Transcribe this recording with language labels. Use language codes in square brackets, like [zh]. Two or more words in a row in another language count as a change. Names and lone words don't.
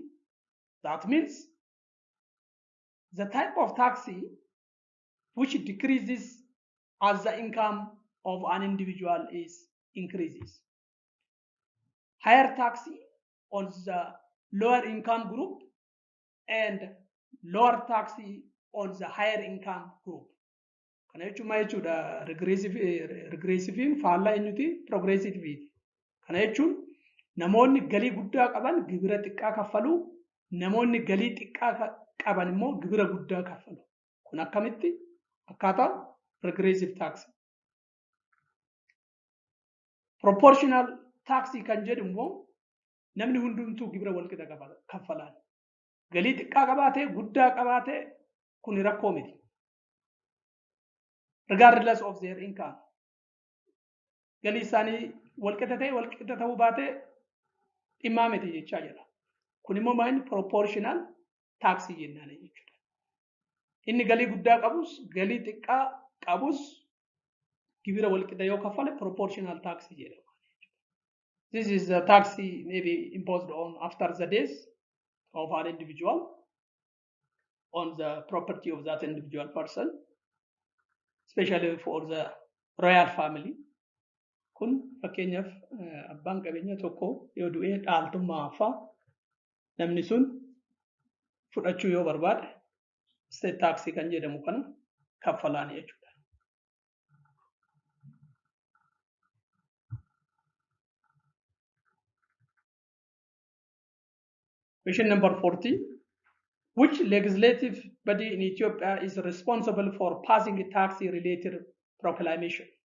[en] That means the type of taxi which decreases as the income of an individual is increases. Higher taxi on the lower income group and lower taxi on the higher income group. [om] Kana jechuun maal jechuudha? Regressiiviin faallaa eenyuti? Progressiiviiti. Kana jechuun namoonni galii guddaa qaban gibira xiqqaa kaffalu, namoonni galii xiqqaa qaban immoo gibira guddaa kaffalu. Kun akkamitti? Akkaataa [en] regressive tax. Proportional tax [om] kan jedhu immoo namni hundumtuu gibira walqixa kaffalaan. Galii xiqqaa qabaatee guddaa qabaatee kun rakkoo miti. [en] Regardless of their income. [om] Galii isaanii walqixa ta'uu baatee dhimmaa miti jechaa jira. Kun immoo maal [en] proportional tax [om] jennaan jechuudha. Inni galii guddaa qabus galii xiqqaa qabus gibira walqixa yoo kaffale [en] proportional tax [om] jedhama. [en] This is the tax maybe imposed on after the death of an individual on the property of that individual person, especially for the royal family. [om] Kun fakkeenyaaf abbaan qabeenya tokko yoo du'ee dhaaltummaa hafaa namni sun fudhachuu yoo barbaade [en] state tax [om] kan jedhamu kana kaffalaan jechuudha. [en] Question number 40. Which legislative body in Ethiopia is responsible for passing a tax-related proclamation?